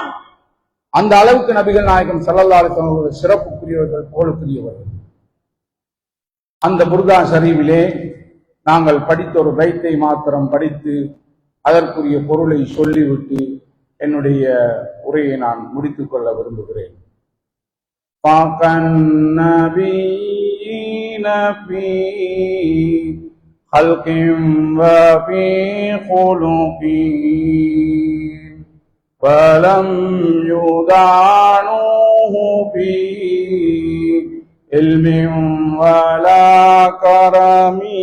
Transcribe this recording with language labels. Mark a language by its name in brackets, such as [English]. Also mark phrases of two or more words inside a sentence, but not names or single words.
[Tamil] அந்த அளவுக்கு நபிகள் நாயகம் [Arabic] صلى الله عليه وسلم [Tamil] அவர்கள் சிறப்புக்குரியவர்கள், புகழுக்குரியவர்கள். அந்த புர்தா ஷரீஃபிலே நாங்கள் படித்த ஒரு பைத்தை மாத்திரம் படித்து அதற்குரிய பொருளை சொல்லிவிட்டு என்னுடைய உரையை நான் முடித்துக் கொள்ள விரும்புகிறேன். [Arabic] خلق وفي خلق ولم يدانوه في علم ولا كرم